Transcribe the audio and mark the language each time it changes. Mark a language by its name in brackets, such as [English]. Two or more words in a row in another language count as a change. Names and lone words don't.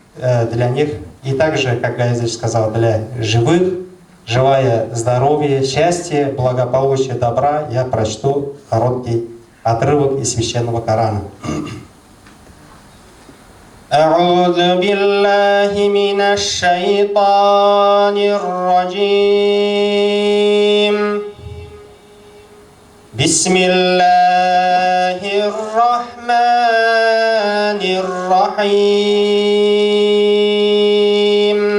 [Russian] для них. И также, как Гаязыч сказал, для живых, желая здоровья, счастья, благополучия, добра, я прочту короткий отрывок из Священного Корана. [Arabic] أعوذ بالله من الشيطان الرجيم بسم الله الرحمن الرحيم